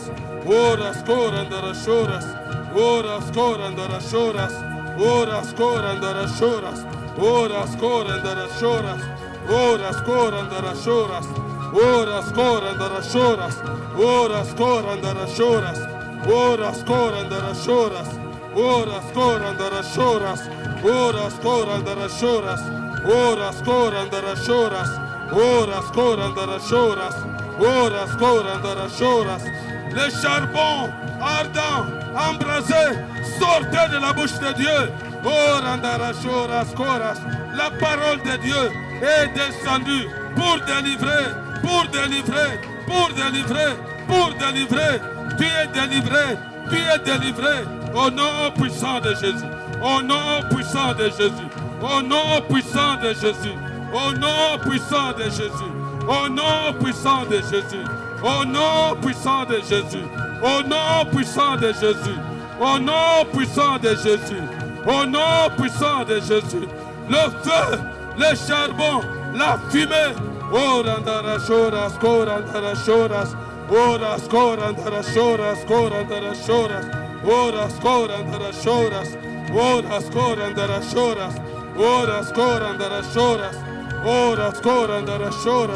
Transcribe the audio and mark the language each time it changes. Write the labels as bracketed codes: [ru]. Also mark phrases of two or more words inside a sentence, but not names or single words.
[fr] Oras korandara choras, oras korandara choras, oras korandara choras, oras korandara choras, oras korandara choras, oras korandara choras, oras korandara choras, oras korandara choras, oras korandara choras, oras korandara choras, oras korandara choras, oras korandara choras, oras korandara choras. Les charbons ardents, embrasés, sortaient de la bouche de Dieu. Oh, randara choras, koras. La parole de Dieu est descendue pour délivrer, pour délivrer, pour délivrer, pour délivrer. Tu es délivré, tu es délivré. Au nom puissant de Jésus. Au nom puissant de Jésus. Au nom puissant de Jésus. Au nom puissant de Jésus. Au nom puissant de Jésus. Au nom puissant de Jésus. Au nom puissant de Jésus. Au nom puissant de Jésus. Au nom puissant de Jésus. Le feu, le charbon, la fumée. Oh, randara choras, korandara choras. Oras, korandara choras, korandara choras. Oras, korandara choras. Oras, korandara choras. Oras, korandara choras. Oras, korandara choras.